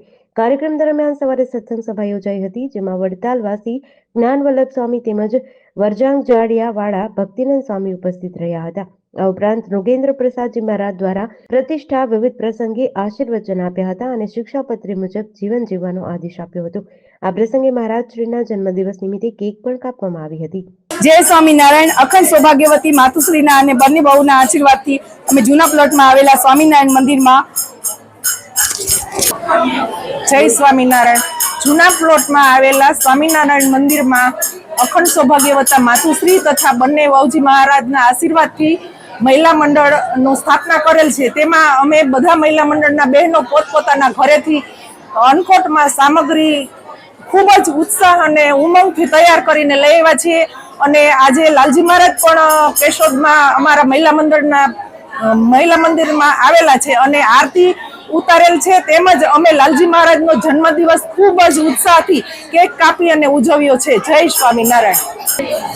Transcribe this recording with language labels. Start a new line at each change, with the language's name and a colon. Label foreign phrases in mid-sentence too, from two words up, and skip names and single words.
Gujarati: કાર્યક્રમ દરમિયાન સવારે સત્સંગ સભા યોજાઈ હતી, જેમાં વડતાલવાસી જ્ઞાનવલ્લભ સ્વામી તેમજ વરજાંગ જાડિયા વાળા ભક્તિનંદ સ્વામી ઉપસ્થિત રહ્યા હતા। આ ઉપરાંત નૃગેન્દ્ર પ્રસાદજી મહારાજ દ્વારા પ્રતિષ્ઠા વિવિધ પ્રસંગે આશીર્વચન આપ્યા હતા અને શિક્ષાપત્રી મુજબ જીવન જીવવાનો આદેશ આપ્યો હતો। આ પ્રસંગે મહારાજ શ્રીના જન્મદિવસ નિમિત્તે કેક પણ કાપવામાં આવી હતી। જય સ્વામીનારાયણ। અખંડ સૌભાગ્યવતી માતુશ્રીના અને બંને બહુના આશીર્વાદથી અમે જૂના પ્લોટમાં આવેલા સ્વામીનારાયણ મંદિરમાં જય સ્વામીનારાયણ જૂના પ્લોટમાં આવેલા સ્વામીનારાયણ મંદિરમાં અખંડ સૌભાગ્યવતા માતુશ્રી તથા બંને વહુજી મહારાજના આશીર્વાદથી મહિલા મંડળનો સ્થાપના કરેલ છે। તેમાં અમે બધા મહિલા મંડળના બહનો પોતપોતાના ઘરેથી અનકોટમાં સામગ્રી ખૂબ જ ઉત્સાહ અને ઉમંગથી તૈયાર કરીને લઈ આવ્યા છે અને આજે લાલજી મહારાજ પણ કેશોદમાં અમારા મહિલા મંદિરમાં આવેલા છે અને આરતી ઉતારેલ છે। તેમજ અમે લાલજી મહારાજનો જન્મદિવસ ખૂબ જ ઉત્સાહથી કેક કાપી અને ઉજવ્યો છે। જય સ્વામિનારાયણ।